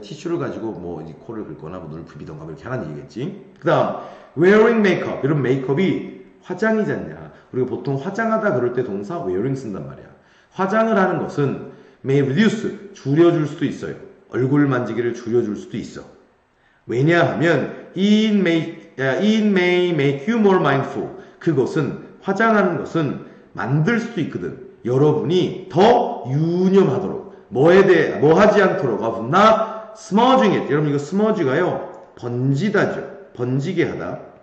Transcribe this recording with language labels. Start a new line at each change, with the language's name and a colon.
Korean: 티슈를 가지고 뭐 코를 긁거나 뭐 눈을 비비던가 이렇게 하라는 얘기겠지. 그 다음
English: wearing makeup,
Korean: 이런 메이크업이 화장이지 않냐. 우리가 보통 화장하다 그럴 때 동사 wearing 쓴단 말이야. 화장을 하는 것은
English: may reduce,
Korean: 줄여줄 수도 있어요. 얼굴 만지기를 줄여줄 수도 있어.
English: 왜냐하면 it may make you more mindful.
Korean: 그것은, 화장하는 것은 만들 수도 있거든. 여러분이 더 유념하도록, 뭐 하지 않도록,
English: of not smudging it.
Korean: 여러분 이거 smudge가요, 번지다죠. 번지게 하다.